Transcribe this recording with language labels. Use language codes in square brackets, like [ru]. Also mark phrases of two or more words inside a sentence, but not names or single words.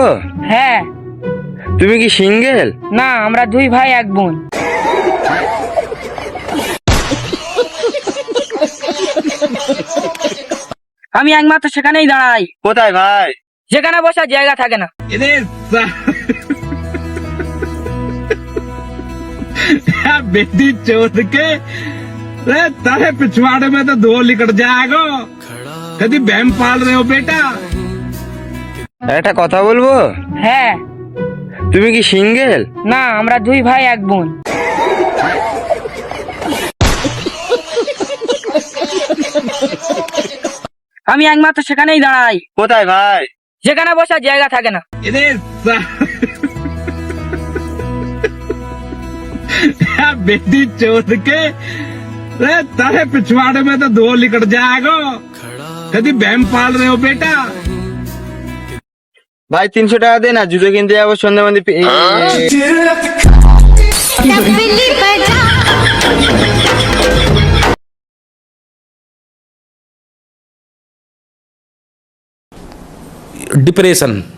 [bn] হ্যাঁ। তুমি কি সিঙ্গেল? না, আমরা দুই ভাই এক বোন। আমি একমাত্র সেখানেই দাঁড়াই কোথায় ভাই? যেখানে বসার জায়গা থাকে না। [hi] बेटी चोद के तारे पिछवाड़े में तो धो निकल जाएगा। कभी बहम पाल रहे हो बेटा? [bn] একটা কথা বলবো? হ্যাঁ। তুমি কি সিঙ্গেল? না, আমরা দুই ভাই এক বোন। আমি একমাত্র সেখানেই দাঁড়াই কোথায় ভাই? যেখানে বসার জায়গা থাকে না। [hi] बेटी चोद के तारे पिछवाड़े में तो धो निकल जाएगा। कभी बहम पाल रहे हो बेटा? [bn] ভাই 300 টাকা দে না, জুতো কিনতে যাবো সন্ধ্যা মন্দির। डिप्रेशन।